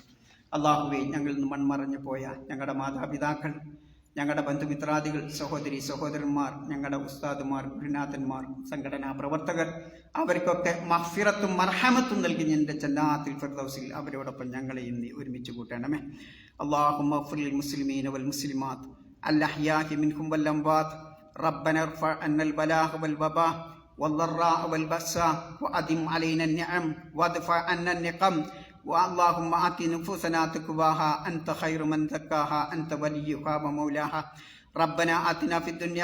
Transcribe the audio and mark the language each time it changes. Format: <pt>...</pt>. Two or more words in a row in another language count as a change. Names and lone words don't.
<ml>അള്ളാഹുവേ, ഞങ്ങളിൽ നിന്ന് മൺമറഞ്ഞു പോയ ഞങ്ങളുടെ മാതാപിതാക്കൾ, ഞങ്ങളുടെ ബന്ധുമിത്രാദികൾ, സഹോദരി സഹോദരന്മാർ, ഞങ്ങളുടെ ഉസ്താദുമാർ, ഗുരുനാഥന്മാർ, സംഘടനാ പ്രവർത്തകർ, അവർക്കൊക്കെ മഗ്ഫിറത്തും മർഹമത്തും നൽകി എൻ്റെ ജന്നാത്തുൽ ഫിർദൗസിൽ അവരോടൊപ്പം ഞങ്ങളെയും നീ ഒരുമിച്ച് കൂട്ടണമേ.</ml> <ar>اللهم اغفر للمسلمين والمسلمات الأحياء منهم والأموات ربنا ارفع عنا البلاء والوباء والضراء والبأساء وأدم علينا النعم وادفع عنا النقم اللهم آت نفوسنا تقواها أنت خير من زكاها أنت وليها ومولاها ربنا آتنا في الدنيا</ar>